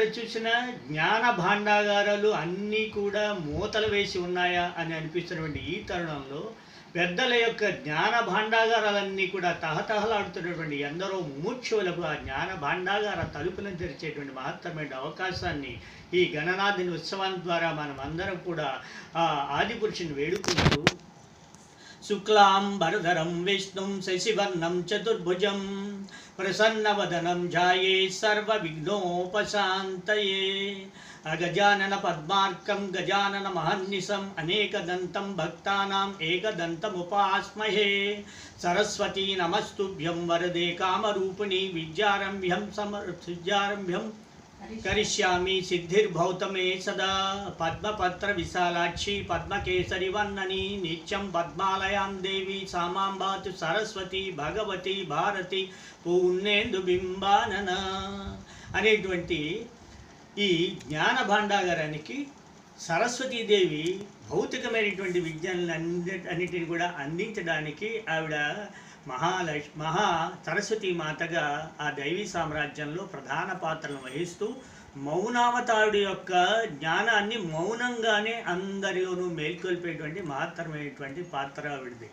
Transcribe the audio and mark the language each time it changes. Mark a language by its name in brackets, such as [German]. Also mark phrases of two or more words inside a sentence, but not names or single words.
[Telugu] చూసినా జ్ఞాన భాండాగారాలు అన్నీ కూడా మూతలు వేసి ఉన్నాయా అని అనిపిస్తున్నటువంటి ఈ తరుణంలో పెద్దల యొక్క జ్ఞాన భాండాగారాలన్నీ కూడా తహతహలాడుతున్నటువంటి ఎందరో ముముక్షువులకు ఆ జ్ఞాన భాండాగార తలుపులను తెరిచేటువంటి మహత్తరమైన అవకాశాన్ని ఈ గణనాథుని ఉత్సవం ద్వారా మనం అందరం కూడా ఆ ఆదిపురుషుని వేడుకుంటూ [Sanskrit] शुक्लांबरधरं विष्णुं शशिवर्णं चतुर्भुजं प्रसन्नवदनं ध्याये सर्वविघ्नोपशान्तये अगजानन पद्मार्कं गजानन महर्निशम् अनेकदन्तं भक्तानाम् एकदन्तमुपास्महे। सरस्वती नमस्तुभ्यं वरदे कामरूपिणी विद्यारम्भ्यं करिष्यामि सिद्धिर्भौतमे सदा। पद्मपत्र विशालाक्षी पद्मकेसरी वर्णनी नित्यं पद्मालयां देवी सामांबातु सरस्वती भगवती भारती పూర్ణేందుబింబానన [Telugu] అనేటువంటి ఈ జ్ఞాన భాండాగారానికి సరస్వతీదేవి భౌతికమైనటువంటి విజ్ఞానాన్ని అన్నిటిని కూడా అందించడానికి ఆవిడ మహా సరస్వతీ మాతగా ఆ దైవీ సామ్రాజ్యంలో ప్రధాన పాత్రను వహిస్తూ మౌనావతారుడి యొక్క జ్ఞానాన్ని మౌనంగానే అందరిలోనూ మేల్కొల్పేటువంటి మహత్తరమైనటువంటి పాత్ర ఆవిడది.